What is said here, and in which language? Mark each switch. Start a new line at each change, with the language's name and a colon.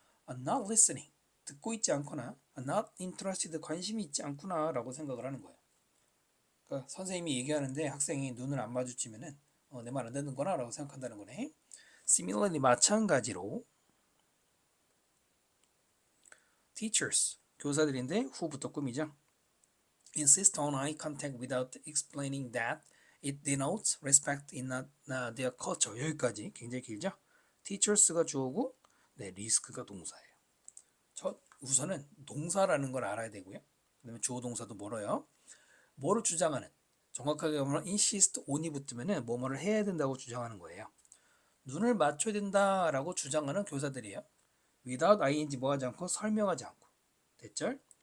English: not listening,
Korean: 듣고 있지 않거나
English: not interested,
Korean: 관심이 있지 않구나 라고 생각을 하는 거예요. 그러니까 선생님이 얘기하는데 학생이 눈을 안 마주치면은 내 말 안 듣는구나 라고 생각한다는 거네.
English: Similarly,
Korean: 마찬가지로 teachers, 교사들인데 후부터 꾸미죠.
English: insist on eye contact without explaining that it denotes respect in their culture.
Korean: 여기까지 굉장히 길죠. teachers가 주어고 네, risk가 동사예요. 우선은 동사라는 걸 알아야 되고요. 그다음에 주어 동사도 멀어요. 뭐를 주장하는, 정확하게 보면 insist on이 붙으면은 뭐뭐를 해야 된다고 주장하는 거예요. 눈을 맞춰야 된다라고 주장하는 교사들이에요.
English: without ing
Korean: 뭐 하지 않고 설명하지 않고. 됐죠?